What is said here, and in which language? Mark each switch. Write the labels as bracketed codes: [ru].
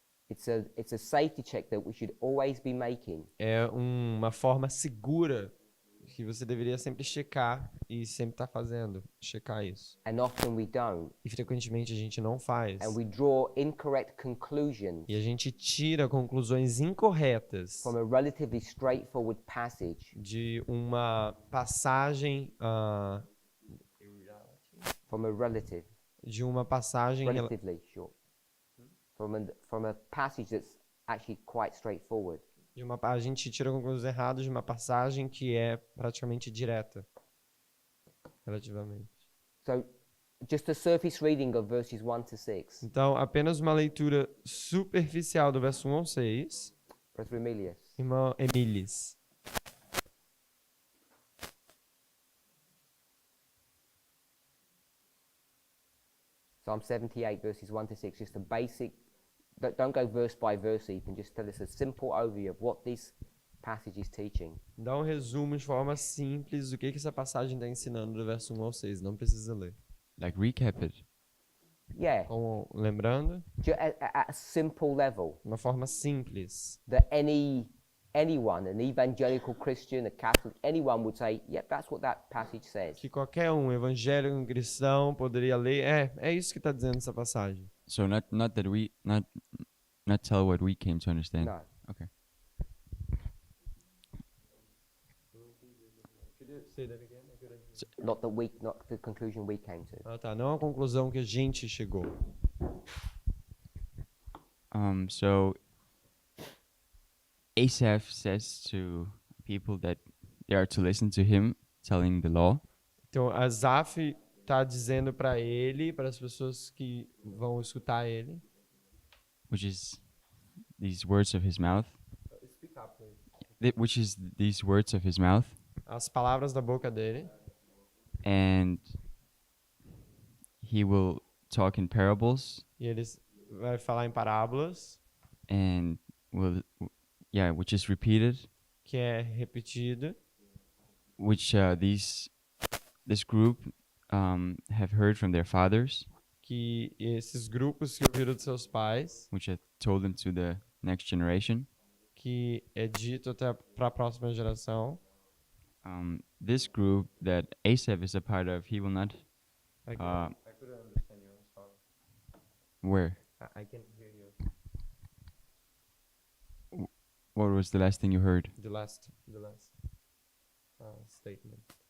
[en] It's a safety check that we should always be making. [pt] É uma forma segura que você deveria sempre checar e sempre estar fazendo, checar isso. [en] And often we don't. [pt] E frequentemente a gente não faz. [en] And we draw incorrect conclusions [pt] E a gente tira conclusões incorretas [en] from a relatively straightforward passage. [pt] de uma passagem, [en] From a relative, [pt] de uma passagem [en] relatively short. From a passage that's actually quite straightforward. [pt] a gente tira conclusões erradas de uma passagem que é praticamente direta, relativamente. [en] So, just a surface reading of verses 1 to 6. [pt] Então, apenas uma leitura superficial do verso 1 ao 6. [en] Brother Emilius. [pt] Irmão Emilis. [en] Psalm 78, verses 1 to 6, just a basic, don't go verse by verse even, just tell us a simple overview of what this passage is teaching. [pt] Dá um resumo de forma simples do que essa passagem está ensinando do verso 1 ao 6. Não precisa ler. [en] Like recap it. Yeah, [pt] Como, lembrando, [en] at a simple level, [pt] uma forma simples. [en] that anyone, an evangelical Christian, a Catholic, anyone would say, yep, that's what that passage says. [pt] Que qualquer evangélico, um cristão, poderia ler. É isso que está dizendo essa passagem. [en] So not that we not tell what we came to understand. No. Okay. not the conclusion we came to. [pt] Ah, tá. Não a conclusão que a gente chegou. [en] So Asaph says to people that they are to listen to him telling the law, [pt] Então, Asaf está dizendo para ele, para as pessoas que vão escutar ele, [en] which is these words of his mouth, which is these words of his mouth, [pt] as palavras da boca dele, [en] and he will talk in parables, [pt] e ele vai falar em parábolas, [en] and which is repeated, [pt] que é repetido, [en] which this group have heard from their fathers, [pt] que esses grupos que ouviram de seus pais, [en] which have told them to the next generation. [pt] que é dito até para a próxima geração. [en] This group that Asaph is a part of, he will not. I couldn't understand you. I'm sorry. Where? I can hear you. What was the last thing you heard? The last statement.